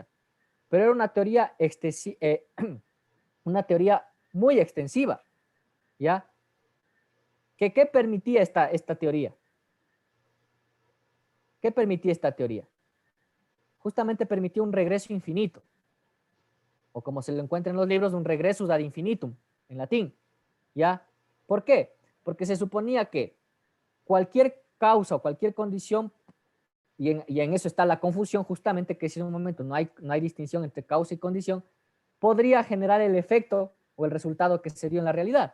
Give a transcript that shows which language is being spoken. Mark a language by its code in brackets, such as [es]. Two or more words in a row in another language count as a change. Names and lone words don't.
[es] Pero era una teoría, una teoría muy extensiva, ¿ya? ¿Qué permitía esta teoría? ¿Qué permitía esta teoría? Justamente permitía un regreso infinito, o como se lo encuentra en los libros, un [la] regresus ad infinitum, [es] en latín, ¿ya? ¿Por qué? Porque se suponía que cualquier causa o cualquier condición, y en eso está la confusión, justamente que si en un momento no hay distinción entre causa y condición, podría generar el efecto o el resultado que se dio en la realidad.